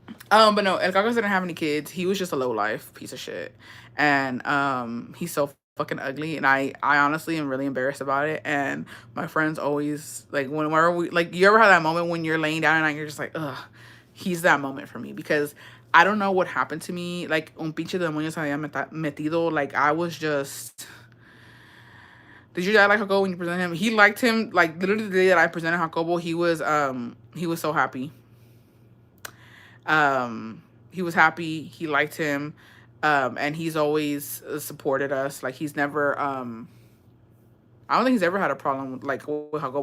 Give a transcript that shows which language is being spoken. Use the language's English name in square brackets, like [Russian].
[English] But no, El Cacos didn't have any kids. He was just a low life piece of shit. And he's so fucking ugly. And I honestly am really embarrassed about it. And my friends always, like, whenever we, like, you ever have that moment when you're laying down and you're just like, ugh, he's that moment for me. Because I don't know what happened to me. [Spanish] Like, un pinche demonio se había metido. [English] Like, I was just. Did your dad like Jacobo when you presented him? He liked him. Like, literally the day that I presented Jacobo, he was so happy. He was happy. He liked him. And he's always supported us. Like, he's never, I don't think he's ever had a problem with, like, with Jacobo.